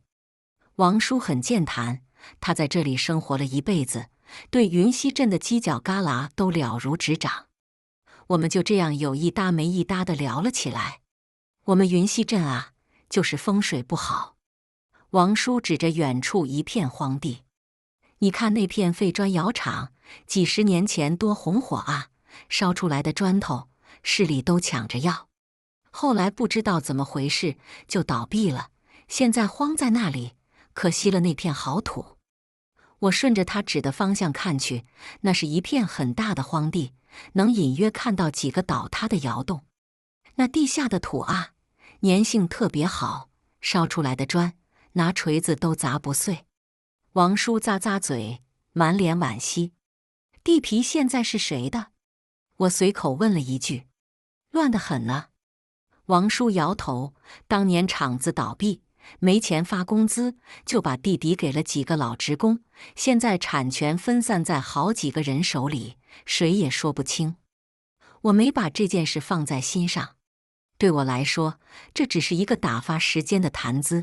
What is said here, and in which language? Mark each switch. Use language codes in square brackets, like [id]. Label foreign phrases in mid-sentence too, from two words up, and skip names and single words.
[zh] 王叔很健談，他在這裡生活了一輩子，對雲溪鎮的犄角旮旯都了如指掌。我們就這樣有一搭沒一搭地聊了起來。我們雲溪鎮啊，就是風水不好。王叔指着遠處一片荒地，你看那片廢磚窯廠，幾10年前多紅火啊，燒出來的磚頭，市裡都搶着要。後來不知道怎麼回事，就倒閉了，現在荒在那裡，可惜了那片好土。我順着他指的方向看去，那是一片很大的荒地，能隱約看到幾個倒塌的窑洞。那地下的土啊，粘性特別好，燒出來的磚，拿錘子都砸不碎。王叔咂咂嘴，滿臉惋惜。地皮現在是誰的？我隨口問了一句。亂得很呢。王叔搖頭，當年廠子倒閉，沒錢發工資，就把地抵給了幾個老職工，現在產權分散在好幾個人手裡，誰也說不清。我沒把這件事放在心上，對我來說，這只是一個打發時間的談資。